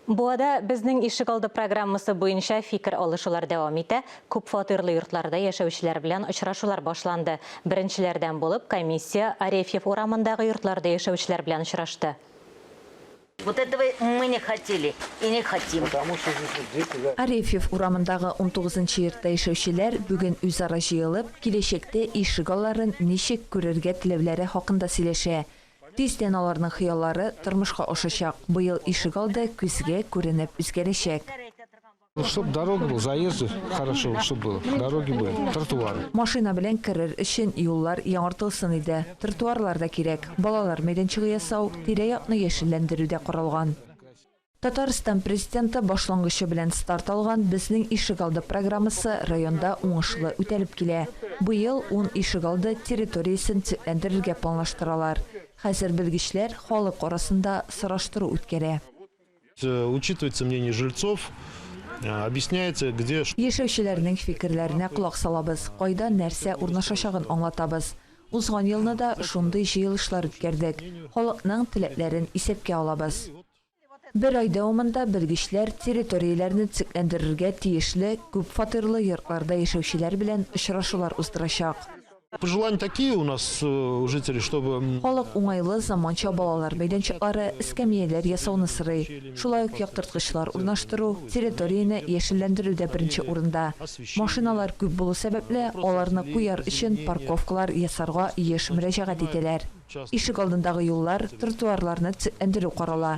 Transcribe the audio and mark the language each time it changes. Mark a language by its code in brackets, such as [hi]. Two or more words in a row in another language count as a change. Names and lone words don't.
[tt] Буада безнең ишегалды программасы буенча фикер алышулар дәвам итә. Күп фатирлы йортларда яшәүчеләр белән очрашулар башланды. Беренчеләрдән булып комиссия Арефьев урамындагы йортларда яшәүчеләр белән очрашты. [ru] Вот этого мы не хотели и не хотим. [tt] Арефьев урамындагы 19-нчы йортта яшәүчеләр бүген үзара җыелып, киләчәктә ишегалларын ничек күрергә теләүләре хакында сөйләшә. Тиздән аларның хыяллары тормышка ашачак. Быел ишегалды күзгә күренеп үзгәрешәк. [ru] Чтобы дорога была, заезды хорошо, чтобы было. Дороги были, тротуары. [tt] Машина белән керер өчен юллар яңартылсын иде. Тротуарлар да кирәк. Балалар мәйданчыгы ясау, тирә-якны яшелләндерүдә каралган. Татарстан президенты башлангычы белән старт алган безнең ишегалды программасы районда уңышлы үтәлеп килә. Быел 10 ишегалды территориясен төзекләндерергә планлаштыралар. Хәзер белгечләр халык арасында сораштыру үткәрә. [ru] Учитывается мнение жильцов, объясняется, где... [tt] Яшәүчеләрнең фикерләренә колак салабыз, кайда нәрсә урнашачагын аңлатабыз. Узган елны да шундый җыелышлар үткәрдек. Халыкның теләкләрен исәпкә алабыз. Бер ай дәвамында белгечләр территорияләрне төзекләндерергә тиешле күп фатирлы йортларда яшәүчеләр белән очрашулар уздырачак. [ru] Пожелания такие у нас у жителей, чтобы... [tt] Халык уңайлы заманча балалар мәйданчыклары, эскәмияләр ясауны сорый. Шулай ук яктырткычлар урнаштыру, территорияне яшелләндерүдә беренче урында. Машиналар күп булу сәбәпле, аларны куяр өчен парковкалар ясарга еш мөрәҗәгать итәләр. Ишек алдындагы юллар, тротуарларны төзекләндерү карала.